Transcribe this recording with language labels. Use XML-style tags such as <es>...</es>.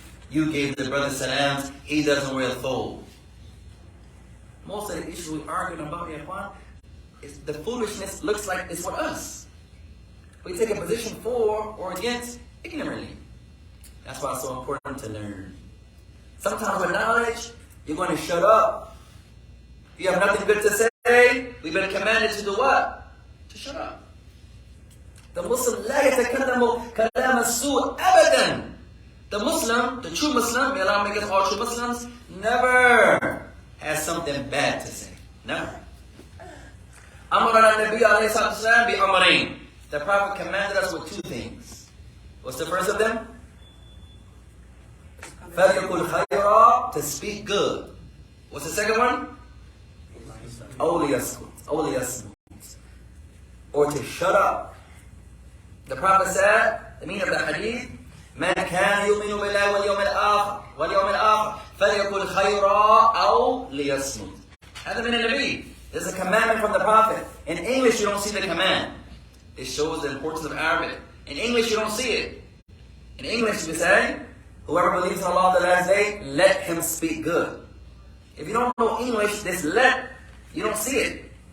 <en>You gave the brother salams, he doesn't wear a thobe. Most of the issues we're arguing about, Ikhwan, is the foolishness looks like it's with us. We take a position for or against ignorantly. That's why it's so important to learn. Sometimes with knowledge, you're going to shut up. If you have nothing good to say, we've been commanded to do what? To shut up. The Muslim,</en> <ar>لا يتكلم كلام السوء أبدا.</ar> <en>The Muslim, the true Muslim, may Allah make us all true Muslims, never has something bad to say. Never.</en> <ar>Amarana Nabi alayhi salatu bi amrayn.</ar> <en>The Prophet commanded us with 2 things. What's the first of them?</en> <ar>فَلْيَقُلْ خَيْرًا,</ar> <en>to speak good. What's the second one?</en> <ar>أَوْ لِيَصْمُتْ,</ar> <en>or to shut up. The Prophet said, the meaning of the hadith,</en> <ar>مَنْ كَانَ يُؤْمِنُ بِاللَّهِ وَالْيَوْمِ الْآخِرِ فَلْيَقُلْ خَيْرًا أَوْ لِيَصْمُتْ.</ar> <en>That's the meaning of the Nabi. There's a commandment from the Prophet. In English, you don't see the command. It shows the importance of Arabic. In English, you don't see it. In English, we say, whoever believes in Allah on the last day, let him speak good. If you don't know English, this let, you don't see it.</en>